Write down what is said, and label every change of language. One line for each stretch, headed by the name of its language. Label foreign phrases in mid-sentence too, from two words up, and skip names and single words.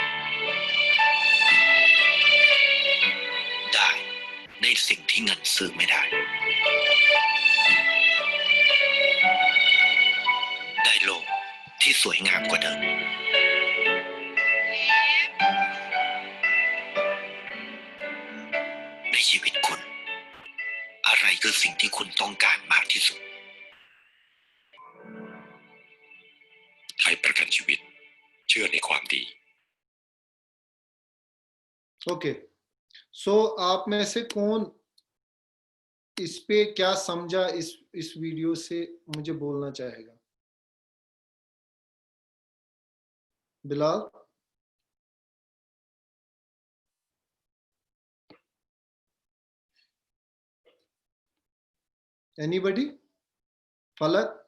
Thai: ได้ในสิ่งที่เงินซื้อไม่ได้ได้โลกที่สวยงามกว่าเดิมในชีวิตคุณอะไรคือสิ่งที่คุณต้องการมากที่สุดไทยประกันชีวิตเชื่อในความดี
English: okay so
Hindi: आप में से कौन इस पे क्या समझा इस वीडियो से मुझे बोलना चाहेगा बिलाल एनीबडी फलक